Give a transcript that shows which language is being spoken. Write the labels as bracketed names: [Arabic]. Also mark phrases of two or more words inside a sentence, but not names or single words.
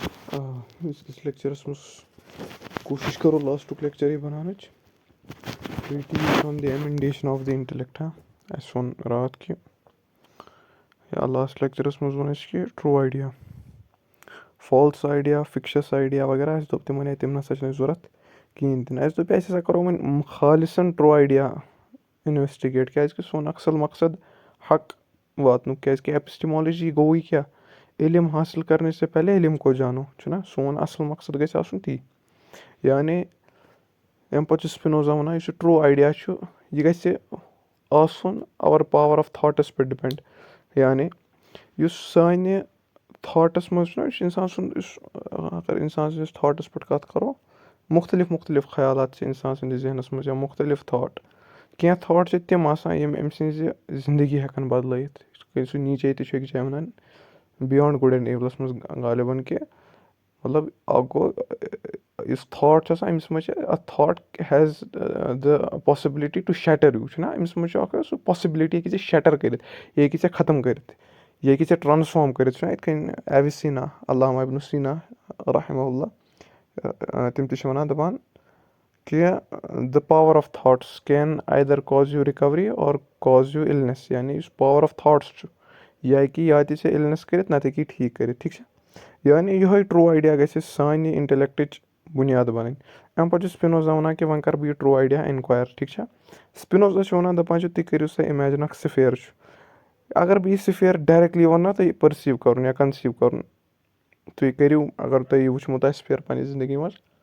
[Kashmiri] أزکِس لیکچرَس منٛز کوٗشِش کَرو [English] last lecture [Kashmiri] بَناونٕچ Treatise on the Emendation of the Intellect. اَسہِ ووٚن راتھ کہِ یا لاسٹ لیکچرَس منٛز ووٚن اَسہِ کہِ [English] true idea false idea fictitious idea [Kashmiri] وغیرہ اَسہِ دوٚپ تِمَن تِم نَسا چھِنہٕ اَسہِ ضوٚرَتھ کِہیٖنۍ تہِ نہٕ اَسہِ دوٚپ اَسہِ ہَسا کَرو وۄنۍ خالِصَن [English] true idea investigate [Kashmiri] کیٛازِکہِ سون اَصٕل مقصد حق واتنُک کیٛازِکہِ اٮ۪پِسٹِمالجی گوٚوٕے کیٛاہ [Urdu] علم حاصِل کَرنے سے پہلے علم کو جانو [Kashmiri] چھُنہ سون اَصٕل مقصد گژھِ آسُن تی یعنی اَمہِ پَتہٕ چھُ سپِنوزا وَنان یُس یہِ [English] true idea [Kashmiri] چھُ یہِ گژھِ آسُن اَوَر [English] power of thoughts [Kashmiri] پٮ۪ٹھ ڈِپٮ۪نٛڈ یعنی یُس سانہِ تھاٹَس منٛز چھُنہ یہِ چھُ اِنسان سُنٛد یُس اگر اِنسان سٕنٛدِس تھاٹَس پٮ۪ٹھ کَتھ کَرو مُختلِف خیالات چھِ اِنسان سٕنٛدِس ذہنَس منٛز یا مُختلِف تھاٹ کینٛہہ تھاٹ چھِ تِم آسان یِم أمۍ سٕنٛزِ زِندگی ہٮ۪کَن بَدلٲیِتھ یِتھ کٔنۍ سُہ نیٖچے تہِ چھُ أکِس جایہِ وَنان بِیانٛڈ گُڈ اینٛڈ ایٖولَس منٛز غالِباً کہِ مطلب اَکھ گوٚو یُس تھاٹ چھُ آسان أمِس منٛز چھِ اَتھ تھاٹ [English] has the possibility to shatter you [Kashmiri] چھُنہ أمِس منٛز چھُ اَکھ سُہ پاسِبلِٹی ہیٚکہِ ژےٚ شَٹَر کٔرِتھ یہِ ہیٚکہِ ژےٚ ختم کٔرِتھ یہِ ہیٚکہِ ژےٚ ٹرٛانسفارم کٔرِتھ چھُنہ یِتھ کٔنۍ ایوِسیٖنا علامہ ابنُ سیٖنا رحمہ اللہ تِم تہِ چھِ وَنان دَپان کہِ دَ [English] power of thoughts can either cause you recovery or cause you illness [Kashmiri] یعنی یُس [English] power of thoughts [Kashmiri] چھُ یہِ ہیٚکہِ یا تہِ ژےٚ اِلنٮ۪س کٔرِتھ نَتہٕ ہیٚکہِ یہِ ٹھیٖک کٔرِتھ ٹھیٖک چھا یعنی یِہوٚے [English] true idea [Kashmiri] گژھِ سانہِ اِنٹَلٮ۪کٹٕچ بُنیاد بَنٕنۍ اَمہِ پَتہٕ چھُ سپِنوزا وَنان کہِ وۄنۍ کَرٕ بہٕ یہِ [English] true idea inquire [Kashmiri] ٹھیٖک چھا سپِنوزا چھُ وَنان دَپان چھُ تُہۍ کٔرِو سا اِمیجِن اَکھ سِفیر چھُ اگر بہٕ یہِ [English] sphere directly [Kashmiri] وَنہٕ نا تۄہہِ پٔرسیٖو کَرُن یا کَنسیٖو کَرُن تُہۍ کٔرِو اگر تۄہہِ یہِ وٕچھمُت آسہِ سِفیر پنٛنہِ زندگی منٛز